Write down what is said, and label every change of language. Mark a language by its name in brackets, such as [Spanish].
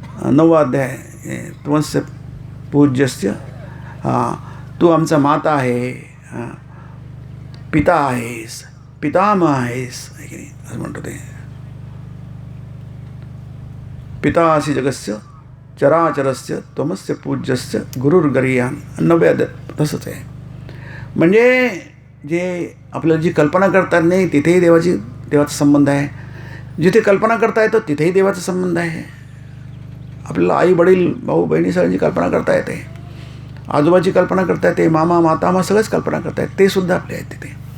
[Marathi] 9वा अध्याय [Sanskrit] त्वस्य पूज्यस्य, [Marathi] तू आमचा माता आहे, पिता आहेस, पितामह आहेस, असं म्हणतो ते. [Sanskrit] पितासी जगस्य चराचरस्य त्वमस्य पूज्यस्य गुरुर्गरीयान. [Marathi] 9व्या अध्याय तसंच आहे. म्हणजे जे आपल्याला जी कल्पना करतात नाही तिथेही देवाचा संबंध आहे, जिथे कल्पना करता येतं तिथेही देवाचा संबंध आहे. आपल्याला आई वडील भाऊ बहिणी सगळ्यांची कल्पना करता येते, आजोबाची कल्पना करता येते, मामा मातामा सगळंच कल्पना करता येते, ते सुद्धा आपले आहेत तिथे.